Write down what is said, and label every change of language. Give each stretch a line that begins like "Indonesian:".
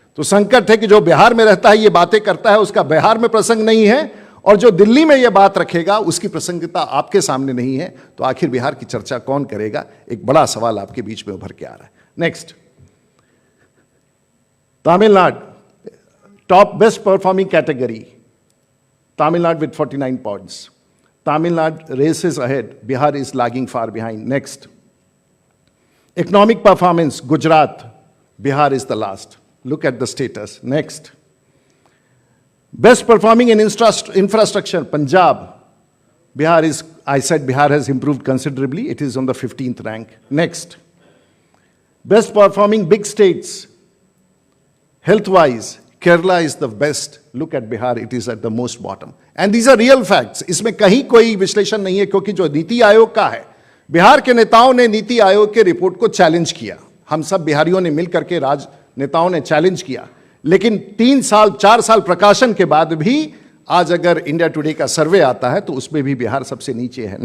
Hindi: तो संकट है कि जो बिहार में रहता है, ये बातें करता है, उसका बिहार में प्रसंग नहीं है, और जो दिल्ली में ये बात रखेगा उसकी प्रसंगिता आपके सामने नहीं है। तो आखिर बिहार की चर्चा कौन करेगा? एक बड़ा सवाल आपके बीच में उभर के आ रहा है।
English: Next, Tamil Nadu top best performing category, Tamil Nadu with 49 points. Tamilnadu races ahead, Bihar is lagging far behind. Next, economic performance, Gujarat, Bihar is the last. Look at the status. Next, best performing in infrastructure, Punjab, Bihar is, I said Bihar has improved considerably, it is on the 15th rank. Next, best performing big states, health-wise, Kerala is the best. Look at Bihar, it is at the most bottom. And these are real facts.
Hindi: इसमें कहीं कोई विश्लेषण नहीं है, क्योंकि जो नीति आयोग का है, बिहार के नेताओं ने नीति आयोग के रिपोर्ट को चैलेंज किया। हम सब बिहारियों ने मिलकर के राजनेताओं ने चैलेंज किया, लेकिन 3 साल 4 साल प्रकाशन के बाद भी आज अगर इंडिया टुडे का सर्वे आता है तो उसमें भी बिहार सबसे नीचे है।